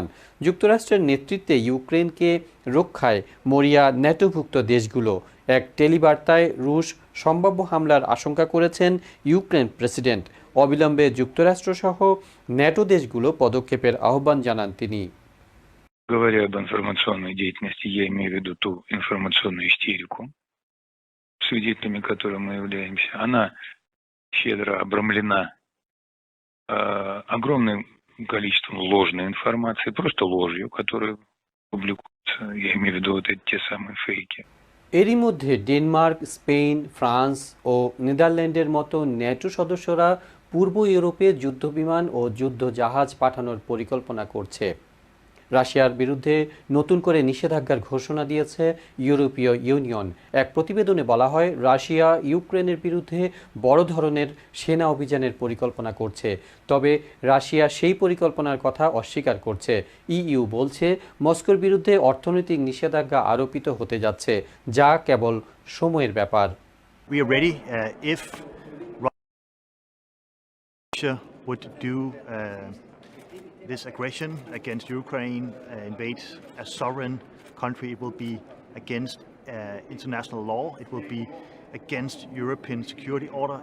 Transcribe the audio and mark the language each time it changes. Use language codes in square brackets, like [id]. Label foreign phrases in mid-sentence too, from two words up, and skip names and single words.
[bn] যুক্তরাষ্ট্রের নেতৃত্বে ইউক্রেনকে রক্ষায় মরিয়া ন্যাটোভুক্ত দেশগুলো। এক টেলিবার্তায় রুশ সম্ভাব্য হামলার আশঙ্কা করেছেন ইউক্রেন প্রেসিডেন্ট। অবিলম্বে যুক্তরাষ্ট্রসহ ন্যাটো দেশগুলো পদক্ষেপের আহ্বান জানান তিনি। [ru] Говоря об информационной деятельности, я имею в виду ту информационную истерику, свидетелями которой мы являемся. Она щедро обрамлена огромным количеством ложной информации, просто ложью, которую публикуется. Я имею в виду вот эти те самые фейки. [bn] এরই মধ্যে ডেনমার্ক, স্পেন, ফ্রান্স ও নেদারল্যান্ডের মতো ন্যাটো সদস্যরা পূর্ব ইউরোপে যুদ্ধবিমান ও যুদ্ধ জাহাজ পাঠানোর পরিকল্পনা করছে। রাশিয়ার বিরুদ্ধে নতুন করে নিষেধাজ্ঞার ঘোষণা দিয়েছে ইউরোপীয় ইউনিয়ন। এক প্রতিবেদনে বলা হয়, রাশিয়া ইউক্রেনের বিরুদ্ধে বড় ধরনের সেনা অভিযানের পরিকল্পনা করছে। তবে রাশিয়া সেই পরিকল্পনার কথা অস্বীকার করছে। ইইউ বলছে মস্কোর বিরুদ্ধে অর্থনৈতিক নিষেধাজ্ঞা আরোপিত হতে যাচ্ছে, যা কেবল সময়ের ব্যাপার। [en] We are ready if Russia would do this aggression against Ukraine, invade a sovereign country. It will be against international law. It will be against European security order.